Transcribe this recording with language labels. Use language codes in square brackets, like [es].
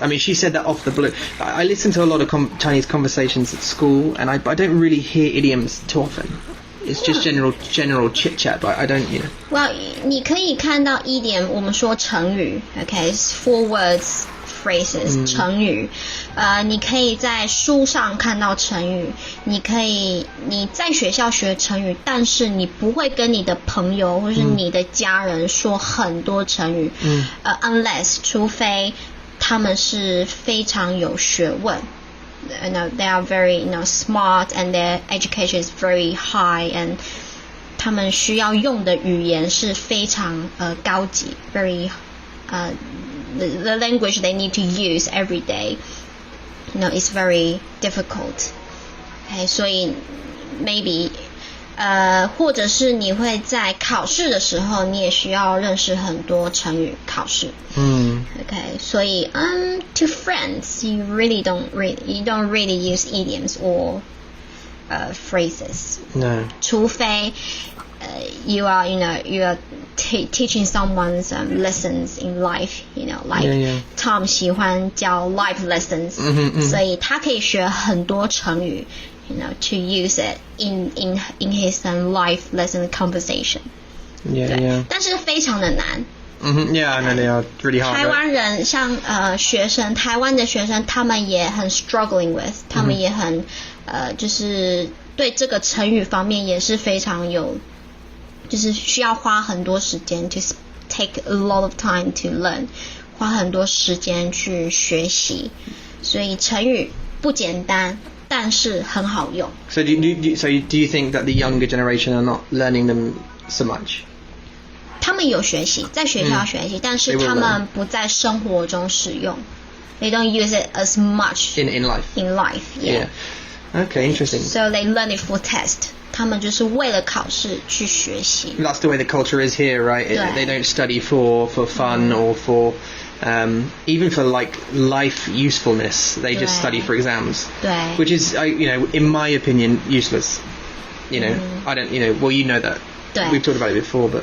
[en] I mean, she said that off the blue. I listen to a lot of Chinese conversations at school, and I don't really hear idioms too often. It's just general chit chat, but I don't, [zh] Well, 你可以看到idiom，我们说成语 ， [en] okay, it's 4 words phrases， [zh] 成语。你可以在书上看到成语，你在学校学成语，但是你不会跟你的朋友或是你的家人说很多成语。 [en] Unless [zh] 除非他们是非常有学问。 [en] They are very smart and their education is very high, and [zh] 他们需要用的语言是非常高级 [en] very the language they need to use every day is very difficult. [zh] Okay, 所以 maybe 或者是你会在考试的时候你也需要认识很多成语考试。 [en] Okay, [zh] 所以 [en] to friends you don't really use idioms or phrases. No. [zh] 除非 [en] you are teaching someone's lessons in life, like Tom [zh] 喜欢教 [en] life lessons, [zh] 所以他可以学很多成语 [en] to use it in his life lesson conversation. Yeah. [zh] 但是非常的难。 [en] Yeah, I know they are really hard. [zh] 台湾人像台湾的学生，他们也很 [en] struggling with， [zh] 他们也很就是对这个成语方面也是非常有，就是需要花很多时间 [en] to take a lot of time to learn， [zh] 花很多时间去学习，所以成语不简单。但是很好用。 [en] So do you think that the younger generation are not learning them so much? [zh] 他们有学习，在学校学习，但是他们不在生活中使用。 [en] they don't use it as much in life. In life, yeah. Okay, interesting. So they learn it for test. [zh] 他们就是为了考试去学习。 [en] That's the way the culture is here, right? They don't study for fun or for even for like life usefulness. They just study for exams. [zh] 对。 [en] Which is, in my opinion, useless. I don't, well, you know that. [zh] 对。 [en] We've talked about it before, but.